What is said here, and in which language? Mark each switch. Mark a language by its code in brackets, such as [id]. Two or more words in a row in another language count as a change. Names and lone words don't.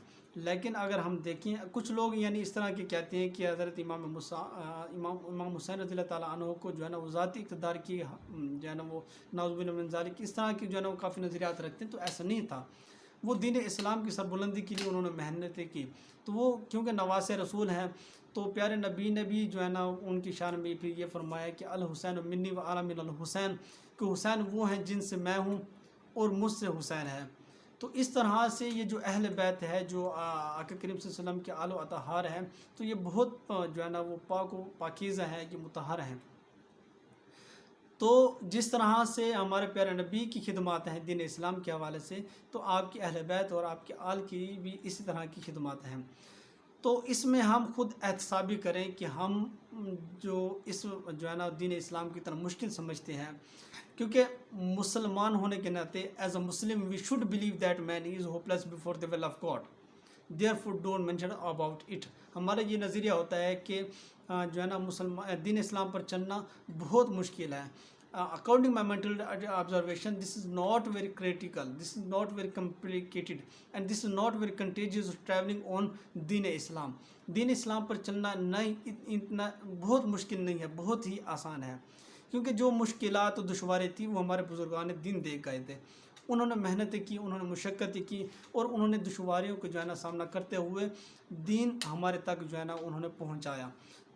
[ur] لیکن اگر ہم دیکھیں، کچھ لوگ یعنی اس طرح کے کہتے ہیں کہ حضرت امام حسین رضی اللہ تعالیٰ عنہ کو جو ہے نا وہ ذاتی اقتدار کی جو ہے نا وہ [ar] نعوذ باللہ من ذالک [ur] اس طرح کی جو ہے نا وہ کافی نظریات رکھتے ہیں، تو ایسا نہیں تھا۔ وہ دین اسلام کی سربلندی کے لیے انہوں نے محنتیں کی، تو وہ کیونکہ نواسے رسول ہیں، تو پیارے نبی نے بھی جو ہے نا ان کی شان میں پھر یہ فرمایا کہ [ar] الحسین منی و انا من الحسین، [ur] کہ حسین وہ ہیں جن سے میں ہوں اور مجھ سے حسین ہے۔ تو اس طرح سے یہ جو اہل بیت ہے، جو آقا کریم [ar] صلی اللہ علیہ وسلم [ur] کے آل و اطہار ہیں، تو یہ بہت جو ہے نا وہ پاک و پاکیزہ ہیں، یہ مطہر ہیں۔ تو جس طرح سے ہمارے پیارے نبی کی خدمات ہیں دین اسلام کے حوالے سے، تو آپ کے اہل بیت اور آپ کے آل کی بھی اسی طرح کی خدمات ہیں۔ تو اس میں ہم خود احتسابی کریں کہ ہم جو اس جو ہے نا دین اسلام کی طرح مشکل سمجھتے ہیں، کیونکہ مسلمان ہونے کے ناطے [en] as a Muslim we should believe that man is hopeless before the will of God, therefore don't mention about it. [ur] ہمارا یہ نظریہ ہوتا ہے کہ جو ہے نا دین اسلام پر چلنا بہت مشکل ہے۔ [en] According my mental observation, this is not very critical, this is not very complicated, and this is not very contagious traveling on [ur] دین اسلام۔ دین اسلام پر چلنا نہیں اتنا بہت مشکل نہیں ہے، بہت ہی آسان ہے، کیونکہ جو مشکلات و دشواری تھی وہ ہمارے بزرگان دین دے گئے تھے، انہوں نے محنتیں کی، انہوں نے مشقتیں کی، اور انہوں نے دشواریوں کو جو ہے نا سامنا کرتے ہوئے دین ہمارے تک جو ہے نا انہوں نے پہنچایا۔